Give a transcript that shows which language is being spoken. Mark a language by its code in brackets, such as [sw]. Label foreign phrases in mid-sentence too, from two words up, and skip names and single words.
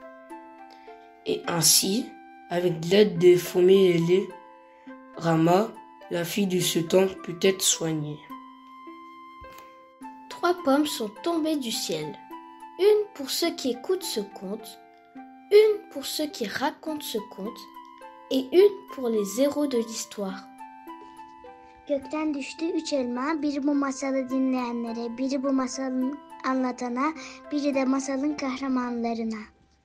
[fr] Et ainsi, avec l'aide des fourmis ailées, Rama, la fille du sultan, put être soignée. 3 pommes sont tombées du ciel. Une pour ceux qui écoutent ce conte, une pour ceux qui racontent ce conte et une pour les héros de l'histoire. [tr] Gökten düştü 3 elma, biri bu masalı dinleyenlere, biri bu masalın anlatana, biri de masalın kahramanlarına.